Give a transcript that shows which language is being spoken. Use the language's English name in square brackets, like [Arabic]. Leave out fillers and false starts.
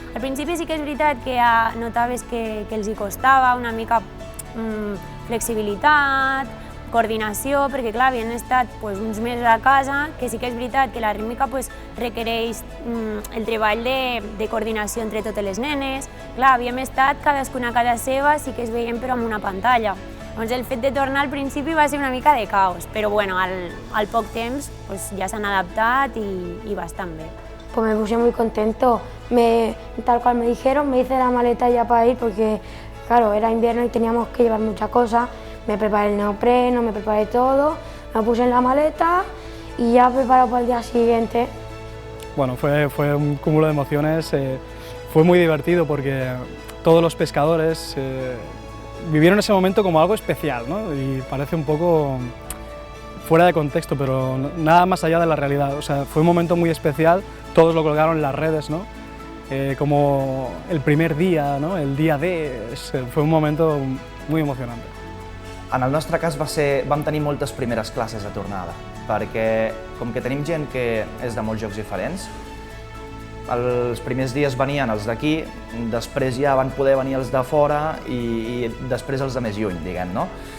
[Catalan] Al principi sí que és veritat que notaves que els hi costava una mica flexibilitat, coordinació, perquè clar, havien estat uns mesos a casa, que sí que és veritat que la rítmica requereix el treball de coordinació entre totes les nenes. Clar, havíem estat cadascuna a casa seva, sí que es veiem però amb una pantalla. Llavors el fet de tornar al principi va ser una mica de caos, però al poc temps ja s'han adaptat i bastant bé. [Spanish] Pues me puse muy contento, tal cual me dijeron, me hice la maleta ya para ir porque claro, era invierno y teníamos que llevar muchas cosas. Me preparé el neopreno, me preparé todo, me puse en la maleta y ya preparado para el día siguiente. Bueno, fue un cúmulo de emociones, fue muy divertido porque todos los pescadores vivieron ese momento como algo especial, ¿no? Y parece un poco fuera de contexto, pero nada más allá de la realidad. O sea, fue un momento muy especial, todos lo colgaron en las redes, ¿no? Como el primer día, ¿no? El día D, fue un momento muy emocionante. [Catalan] En el nostre cas vam tenir moltes primeres classes de tornada, perquè com que tenim gent que és de molts llocs diferents, els primers dies venien els d'aquí, després ja van poder venir els de fora i després els de més lluny, diguem, no?